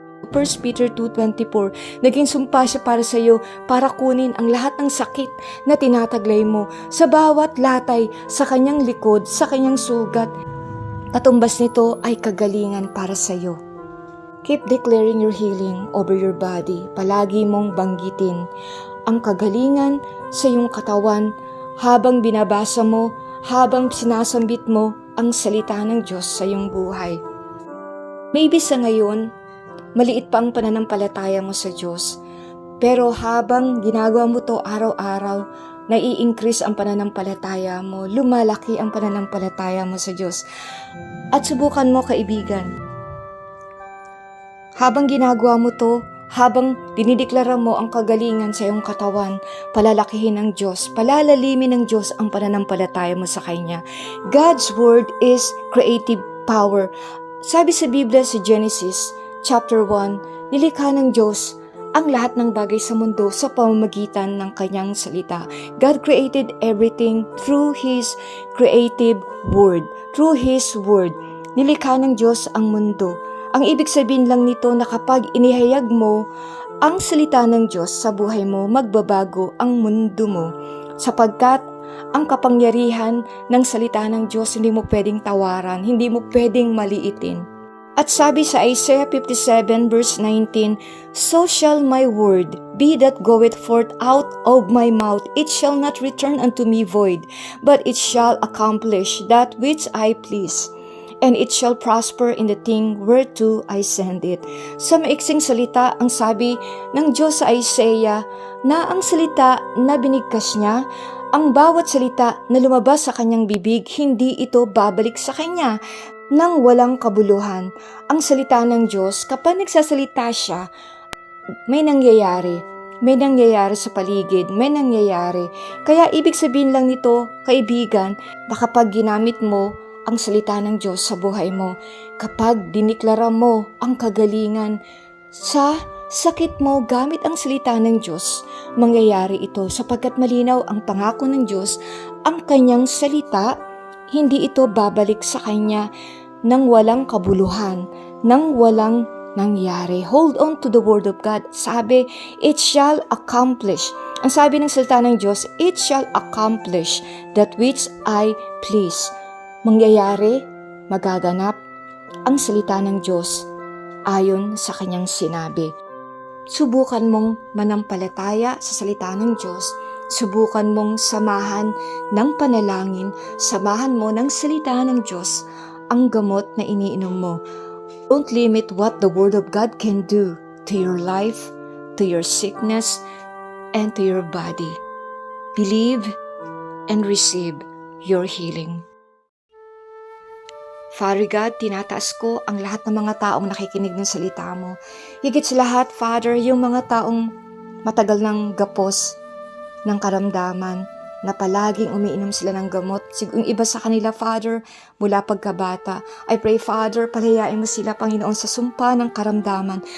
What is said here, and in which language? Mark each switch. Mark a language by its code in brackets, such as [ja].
[tl] 1 Peter 2:24, naging sumpa siya para sa iyo para kunin ang lahat ng sakit na tinataglay mo sa bawat latay sa kanyang likod, sa kanyang sugat. Katumbas nito ay kagalingan para sa iyo. [en] Keep declaring your healing over your body. [tl] Palagi mong banggitin ang kagalingan sa iyong katawan habang binabasa mo, habang sinasambit mo ang salita ng Diyos sa iyong buhay. Maybe sa ngayon, maliit pa ang pananampalataya mo sa Diyos. Pero habang ginagawa mo to araw-araw, nai-increase ang pananampalataya mo, lumalaki ang pananampalataya mo sa Diyos. At subukan mo, kaibigan. Habang ginagawa mo to, habang dinideklara mo ang kagalingan sa iyong katawan, palalakihin ng Diyos, palalalimin ng Diyos ang pananampalataya mo sa Kanya. [en] God's Word is creative power. [tl] Sabi sa Biblia sa Genesis, Chapter 1, nilikha ng Diyos ang lahat ng bagay sa mundo sa pamamagitan ng kanyang salita. [en] God created everything through His creative word. Through His word, [tl] nilikha ng Diyos ang mundo. Ang ibig sabihin lang nito na kapag inihayag mo ang salita ng Diyos sa buhay mo, magbabago ang mundo mo. Sapagkat ang kapangyarihan ng salita ng Diyos hindi mo pwedeng tawaran, hindi mo pwedeng maliitin. At sabi sa [en] Isaiah 57 verse 19, so shall my word be that goeth forth out of my mouth. It shall not return unto me void, but it shall accomplish that which I please. And it shall prosper in the thing whereto I send it. [tl] Sa maiksing salita, ang sabi ng Diyos sa Isaiah na ang salita na binigkas niya, ang bawat salita na lumabas sa kanyang bibig, hindi ito babalik sa kanya nang walang kabuluhan. Ang salita ng Diyos, kapag nagsasalita siya, may nangyayari. May nangyayari sa paligid, may nangyayari. Kaya ibig sabihin lang nito, kaibigan, na kapag ginamit mo ang salita ng Diyos sa buhay mo, kapag diniklara mo ang kagalingan sa sakit mo gamit ang salita ng Diyos, mangyayari ito sapagkat malinaw ang pangako ng Diyos, ang kanyang salita, hindi ito babalik sa kanya nang walang kabuluhan, nang walang nangyari. [en] Hold on to the word of God. [tl] Sabi, [en] it shall accomplish. [tl] Ang sabi ng salita ng Diyos, [en] it shall accomplish that which I please. [tl] Mangyayari, magaganap ang salita ng Diyos ayon sa kanyang sinabi. Subukan mong manampalataya sa salita ng Diyos. Subukan mong samahan ng panalangin, samahan mo ng salita ng Diyos ang gamot na iniinom mo. [en] Don't limit what the Word of God can do to your life, to your sickness, and to your body. Believe and receive your healing. [tl] Father God, tinataas ko ang lahat ng mga taong nakikinig ng salita mo. Higit sa lahat, Father, yung mga taong matagal ng gapos ng karamdaman, na palaging umiinom sila ng gamot. Yung iba sa kanila, Father, mula pagkabata. [en] I pray, [tl] Father, palayain mo sila, Panginoon, sa sumpa ng karamdaman.